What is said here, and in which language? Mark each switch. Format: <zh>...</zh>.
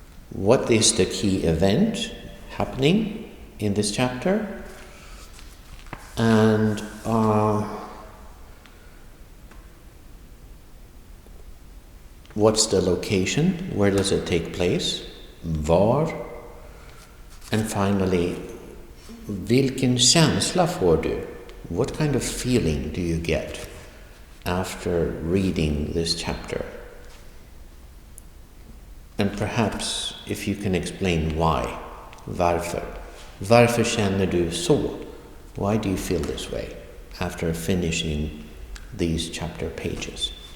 <en>What is the key event happening in this chapter? And what's the location? Where does it take place?</en> <sv>Var?</sv> <en>And finally,</en> <sv>vilken känsla får du?</sv> <en>What kind of feeling do you get after reading this chapter? And perhaps if you can explain why. Varför?</en> <sv>Varför känner du så?</sv> <en>Why do you feel this way after finishing these chapter pages?</en>